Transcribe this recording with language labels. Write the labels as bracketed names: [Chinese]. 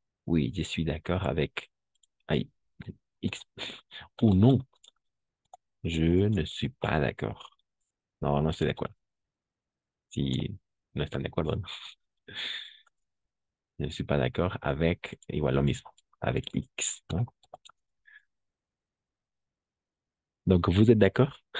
[French] Oui, je suis d'accord avec ay, X. Ou non, je ne suis pas d'accord. [Spanish] No, no estoy de acuerdo. Si no están de acuerdo, no. [French] Je ne suis pas d'accord avec, [Spanish] igual lo mismo, [French] avec X, ¿no? Donc, vous êtes d'accord?